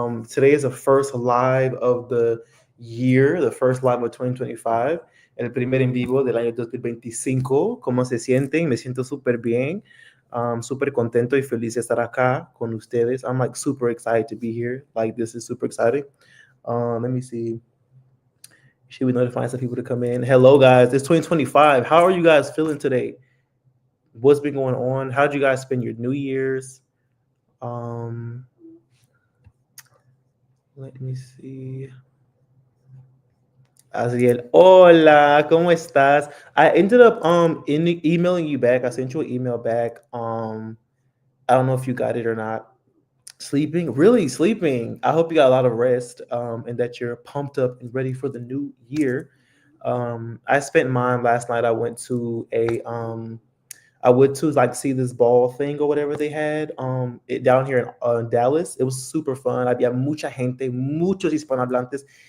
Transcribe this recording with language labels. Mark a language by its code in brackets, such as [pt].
[en] Today is the first live of the year, the first live of 2025. [es] El primer en vivo del año 2025. ¿Cómo se sienten? Me siento súper bien. Súper contento y feliz de estar acá con ustedes. [en] I'm like super excited to be here. Like, this is super exciting. Let me see. Should we notify some people to come in? Hello, guys. It's 2025. How are you guys feeling today? What's been going on? How did you guys spend your New Year's? Um, Let me see. Aziel, [es] hola, ¿cómo estás? [en] I ended up emailing you back. I sent you an email back. I don't know if you got it or not. Sleeping, really sleeping. I hope you got a lot of rest, and that you're pumped up and ready for the new year. I spent mine last night. I went to like see this ball thing or whatever they had it down here in Dallas. It was super fun. [es] Había mucha gente, muchos hispanohablantes.